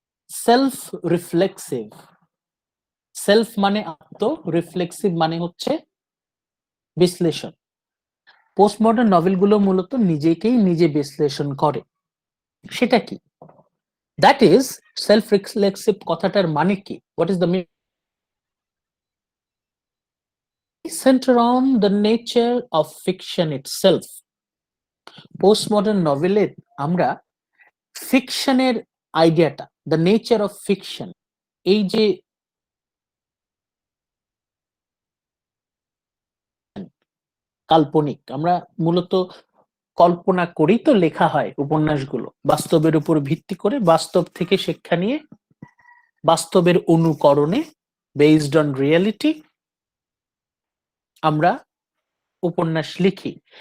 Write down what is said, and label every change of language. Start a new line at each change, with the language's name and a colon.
Bangla: Self reflexive, self মানে আত্ম, reflexive মানে হচ্ছে বিশ্লেষণ। পোস্ট মডার্ন নভেলগুলো মূলত নিজেকেই নিজে বিশ্লেষণ করে। সেটা কি?
English: that is self reflexive
Bangla: কথাটার মানে কি?
English: What is the meaning? Center on the nature of fiction itself.
Bangla: Post modern নভেলে আমরা ফিকশনের আইডিয়াটা,
English: the nature of fiction,
Bangla: এই যে কাল্পনিক, আমরা মূলত কল্পনা করেই তো লেখা হয় উপন্যাসগুলো, বাস্তবের উপর ভিত্তি করে, বাস্তব থেকে শিক্ষা নিয়ে, বাস্তবের অনুকরণে,
English: based on reality
Bangla: আমরা উপন্যাস লিখি।